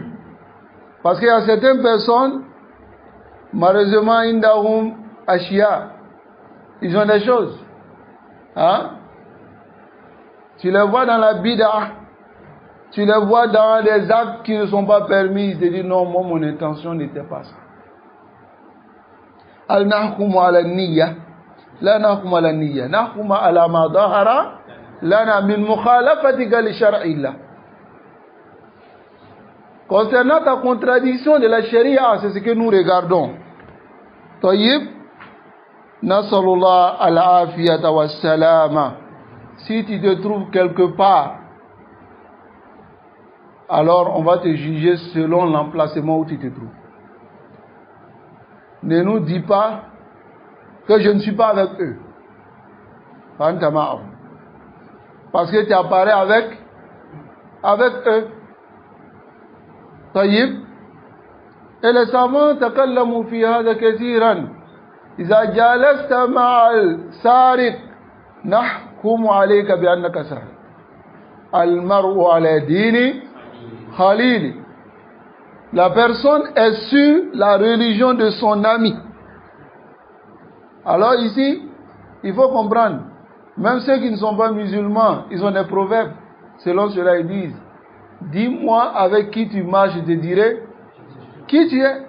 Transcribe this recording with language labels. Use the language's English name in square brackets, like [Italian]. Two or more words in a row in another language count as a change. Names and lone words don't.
[French] Parce qu'il y a certaines personnes, malheureusement, [Arabic] عندهم أشياء, [French] ils ont des choses. Hein? Tu les vois dans la bid'ah, tu les vois dans des actes qui ne sont pas permis, ils te disent non, moi mon intention n'était pas ça. [Arabic] لا نحكم على النية، لا نحكم على النية، نحكم على ما ظهر لنا من مخالفتك لشرع الله. [French] Concernant ta contradiction de la charia, c'est ce que nous regardons. [Arabic] طيب، نسأل الله العافية والسلامة. [French] Si tu te trouves quelque part, alors on va te juger selon l'emplacement où tu te trouves. Ne nous dis pas que je ne suis pas avec eux. Parce que tu apparais avec eux. [Arabic] طيب. [French] Et les savants [Arabic] تكلموا في هذا كثيرا. إذا جالست مع السارق نحكم عليك بأنك سارق. المرء على دين خليل. [French] La personne est sur la religion de son ami. Alors ici, il faut comprendre, même ceux qui ne sont pas musulmans, ils ont des proverbes. Selon cela, ils disent, dis-moi avec qui tu marches, je te dirai qui tu es.